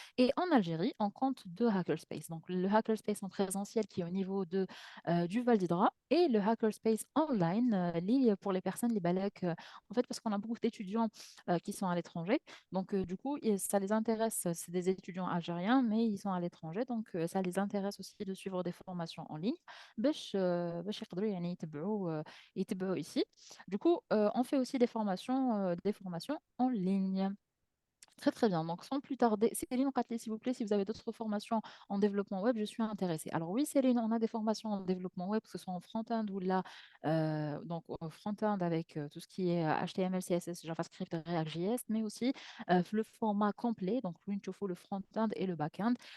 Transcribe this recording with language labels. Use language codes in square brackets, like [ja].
[fr] Et en Algérie, on compte deux hackerspace. Donc, le hackerspace en présentiel qui est au niveau du Val d'Hydra et le hackerspace online pour les personnes, les Balak. En fait, parce qu'on a beaucoup d'étudiants qui sont à l'étranger. Donc, du coup, ça les intéresse. C'est des étudiants algériens, mais ils sont à l'étranger. Donc, ça les intéresse aussi de suivre des formations en ligne. [ar] باش يقدروا يعني يتبعوا ici. [fr] Du coup, on fait aussi des formations en ligne. Très très bien. Donc sans plus tarder, Céline Qatley, s'il vous plaît, si vous avez d'autres formations en développement web, je suis intéressée. Alors oui, Céline, on a des formations en développement web, que ce soit en front-end ou là, donc front-end avec tout ce qui est HTML, CSS, JavaScript, React.js, mais aussi le format complet, donc Winchofo, le front-end et le back-end.